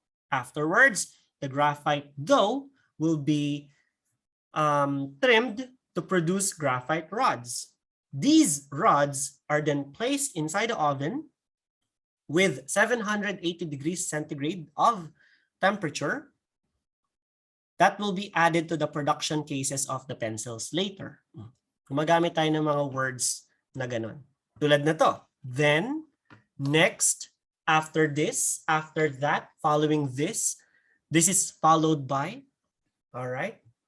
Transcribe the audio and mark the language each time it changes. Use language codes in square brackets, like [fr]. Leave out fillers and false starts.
[en] Afterwards, the graphite dough will be trimmed to produce graphite rods. These rods are then placed inside the oven with 780 degrees centigrade of temperature. That will be added to the production cases of the pencils later. [tl] Gumagamit tayo ng mga words na ganun. Tulad na to. [en] Then, next, after this, after that, following this is followed by, all right?